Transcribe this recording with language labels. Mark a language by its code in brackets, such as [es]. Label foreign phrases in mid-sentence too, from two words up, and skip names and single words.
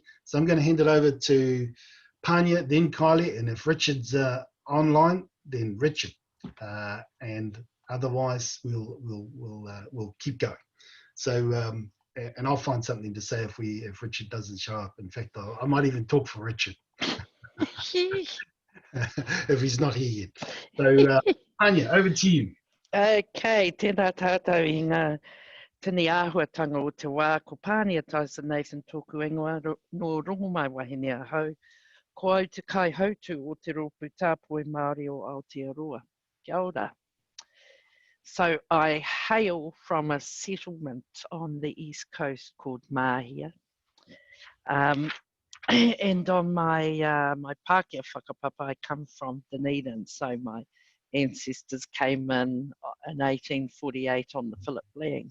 [en] So I'm going to hand it over to Pania, then Kylie, and if Richard's online, then Richard, and otherwise we'll keep going. So and I'll find something to say if Richard doesn't show up. In fact, I might even talk for Richard if he's not here yet. So Pania, over to you. [mi] Okay, tēnā tātou I ngā tini āhuatanga o te wā, ko Pania Tyson Nathan tōku ingoa no rongo mai wahine a hau, ko au te kai hautu o te rōpū tāpoi Māori o Aotearoa. Kia ora. [en] So I hail from a settlement on the east coast called Mahia. And on my my [mi] Pākehā whakapapa, [en] I come from Dunedin, so my ancestors came in 1848 on the Philip Lang.